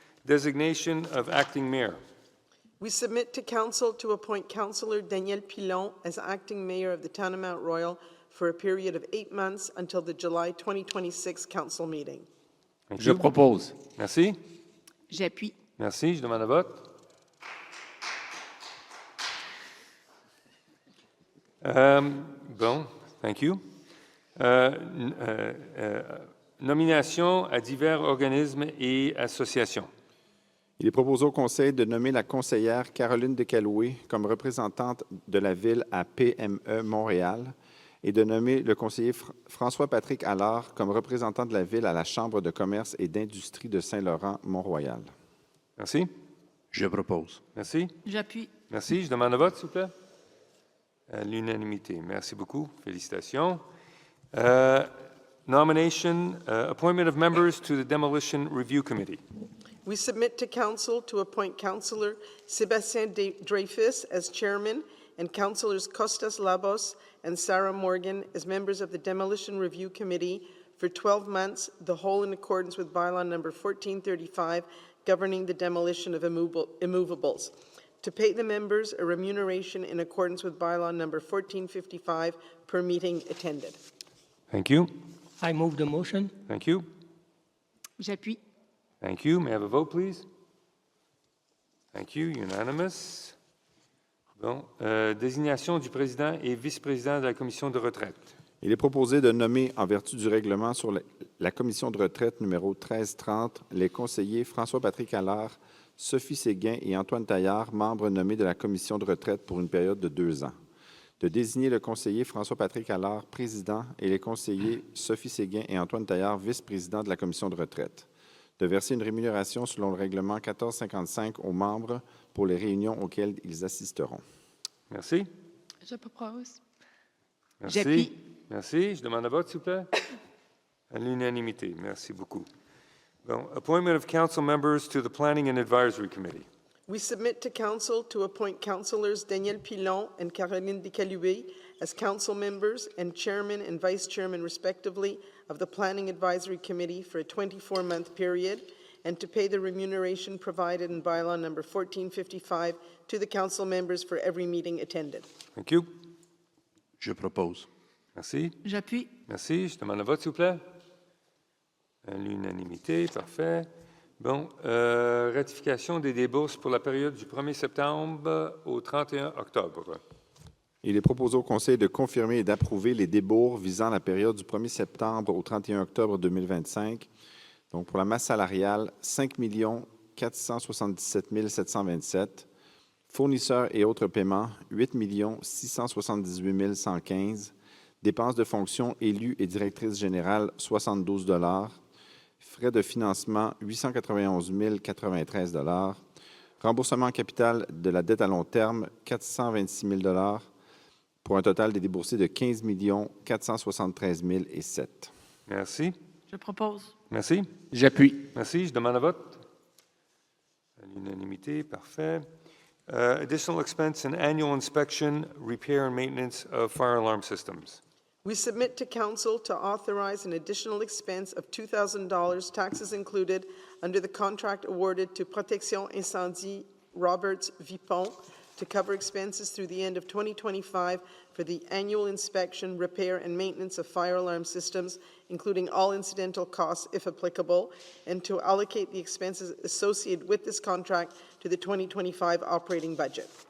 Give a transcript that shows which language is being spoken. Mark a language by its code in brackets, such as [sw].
[en] Designation of acting mayor. We submit to Council to appoint Councillor Daniel Pilon as acting mayor of the town of Mount Royal for a period of 8 months until the July 2026 council meeting. [fr] Je propose. Merci. J'appuie. Merci. Je demande le vote. [en] Bon, thank you. [fr] Nomination à divers organismes et associations. Il est proposé au Conseil de nommer la conseillère Caroline Decaloué comme représentante de la Ville à PME Montréal et de nommer le conseiller François-Patrick Allard comme représentant de la Ville à la Chambre de commerce et d'industrie de Saint-Laurent-Mont-Royal. Merci. Je propose. Merci. J'appuie. Merci. Je demande le vote, s'il vous plaît. À l'unanimité. Merci beaucoup. Félicitations. [en] Nomination, appointment of members to the Demolition Review Committee. We submit to Council to appoint Councillor Sébastien Dreyfus as chairman and Councillors Costas Labos and Sarah Morgan as members of the Demolition Review Committee for 12 months, the whole in accordance with Bylaw Number 1435, governing the demolition of immovables. To pay the members a remuneration in accordance with Bylaw Number 1455 per meeting attended. Thank you. I move the motion. Thank you. [fr] J'appuie. [en] Thank you. May I have a vote, please? Thank you. Unanimous. Bon. [fr] Désignation du président et vice-président de la commission de retraite. Il est proposé de nommer, en vertu du règlement sur la commission de retraite numéro 1330, les conseillers François-Patrick Allard, Sophie Séguin et Antoine Taillard, membres nommés de la commission de retraite pour une période de 2 ans. De désigner le conseiller François-Patrick Allard, président, et les conseillers Sophie Séguin et Antoine Taillard, vice-président de la commission de retraite. De verser une rémunération selon le règlement 1455 aux membres pour les réunions auxquelles ils assisteront. Merci. Je propose. Merci. J'appuie. Merci. Je demande le vote, s'il vous plaît. À l'unanimité. Merci beaucoup. Bon. [en] Appointment of council members to the Planning and Advisory Committee. We submit to Council to appoint Councillors Daniel Pilon and Caroline Decaloué as council members and chairman and vice chairman, respectively, of the Planning Advisory Committee for a 24-month period, and to pay the remuneration provided in Bylaw Number 1455 to the council members for every meeting attended. Thank you. [fr] Je propose. Merci. J'appuie. Merci. Je demande le vote, s'il vous plaît. À l'unanimité. Parfait. Bon. Ratification des débourses pour la période du 1er septembre au 31 octobre. Il est proposé au Conseil de confirmer et d'approuver les débours visant la période du 1er septembre au 31 octobre 2025. Donc, pour la masse salariale, 5 477 727. Fournisseurs et autres paiements, 8 678 115. Dépenses de fonction élus et directrice générale, 72 $. Frais de financement, 891 093 $. Remboursement en capital de la dette à long terme, 426 000 $, pour un total des déboursés de 15 473 007. Merci. Je propose. Merci. J'appuie. Merci. Je demande un vote. À l'unanimité, parfait. [en] Additional expense and annual inspection, repair and maintenance of fire alarm systems. We submit to Council to authorize an additional expense of $2,000, taxes included, under the contract awarded to Protection Incendie Roberts Vipon to cover expenses through the end of 2025 for the annual inspection, repair, and maintenance of fire alarm systems, including all incidental costs, if applicable, and to allocate the expenses associated with this contract to the 2025 operating budget.